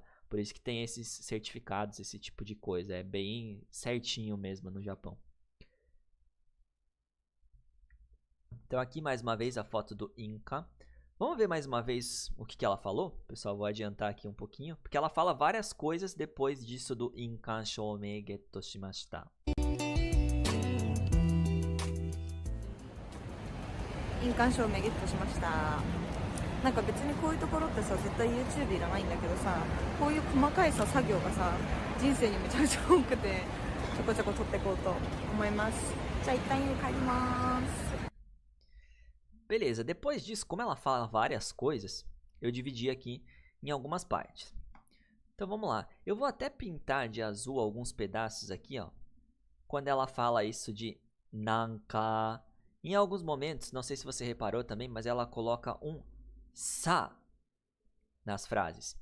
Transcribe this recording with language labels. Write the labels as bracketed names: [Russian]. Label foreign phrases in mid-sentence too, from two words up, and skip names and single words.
[Portuguese] Por isso que tem esses certificados, esse tipo de coisa. É bem certinho mesmo no Japão. Então aqui mais uma vez a foto do Inka. Vamos ver mais uma vez o que ela falou? Pessoal, vou adiantar aqui um pouquinho. Porque ela fala várias coisas depois disso do [Japanese] 印鑑証明ゲットしました. 印鑑証明ゲットしました. なんか別にこういうところってさ絶対 YouTube いらないんだけどさ、こういう細かいさ作業がさ人生にめちゃめちゃ多くてちょこちょこ撮っていこうと思います。じゃあ一旦帰ります。 [Portuguese] Beleza, depois disso, como ela fala várias coisas, eu dividi aqui em algumas partes. Então vamos lá. Eu vou até pintar de azul alguns pedaços aqui, ó. Quando ela fala isso de nanka. Em alguns momentos, não sei se você reparou também, mas ela coloca um sa nas frases.